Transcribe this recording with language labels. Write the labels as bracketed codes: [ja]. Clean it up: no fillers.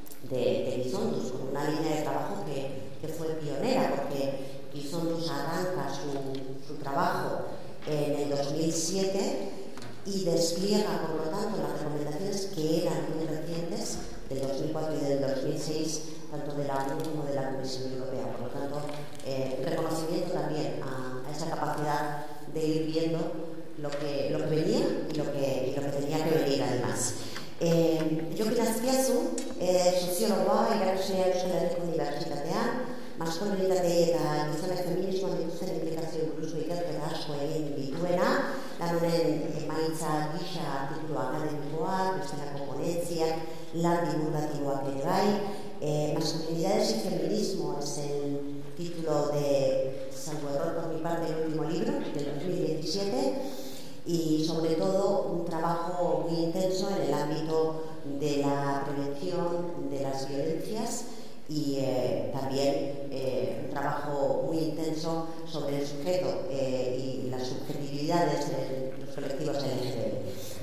[es] de Gizonduz, con una línea de trabajo que fue pionera, porque Gizonduz arranca su trabajo en el 2007 y despliega, por lo tanto, las recomendaciones que eran muy recientes, del 2004 y del 2006, tanto de la ONU como de la Comisión Europea. Por lo tanto, reconocimiento también a esa capacidad de ir viendo lo que venía y lo que tenía que venir, además. [eu] Jokin Azpiazu, soziologoa, irakasle Euskal Herriko Unibertsitatean, maskulinitate eta gizonek feminismoan dituzten implikazio buruzko ikerketa asko egin dituena, lan honen emaitza gisa titulu akademikoak, bestelako ponentziak, lan divulgatiboak ere bai. [es] Masculinidades y feminismo es el título de, salvo error por mi parte, el último libro del 2017, y sobre todo un trabajo muy intenso en el ámbito de la prevención de las violencias y también un trabajo muy intenso sobre el sujeto y las subjetividades de los colectivos LGTB.